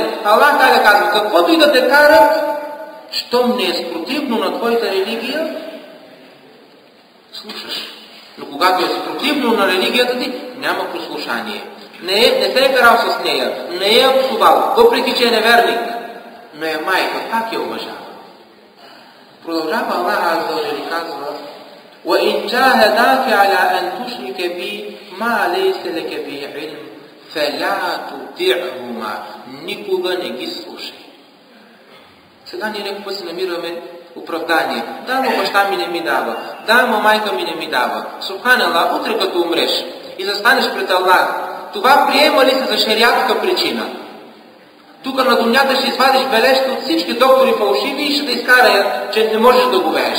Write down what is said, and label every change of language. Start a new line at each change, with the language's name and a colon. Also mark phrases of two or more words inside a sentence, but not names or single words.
Bulgarian: Аллах Та'аля казва: каквото и да те карат, щом не е спротивно на твоята религия, слушаш. Но когато е спротивно на религията ти, няма послушание. Не се е карал с нея, не е псувал, въпреки че е неверник. Но е майка, пак я уважава. Продължава Аллах Аззаваджал и казва:
Arabic: وَإِنْ جَاهَدَاكَ عَلَىٰ أَنْ تُشْرِكَ بِي مَا لَيْسَ لَكَ بِهِ عِلْمٌ فَلَا تُطِعْهُمَا.
Bulgarian: Никога не ги слушай. Сега ние някакво се намираме оправдание. Да, но баща ми не ми дава. Да, но майка ми не ми дава. Субханаллах, утре като умреш и застанеш пред Аллах, това приема ли се за шериатска причина? Тук на дунята ще извадиш бележка от всички доктори фалшиви и ще те изкарат, че не можеш да го вееш.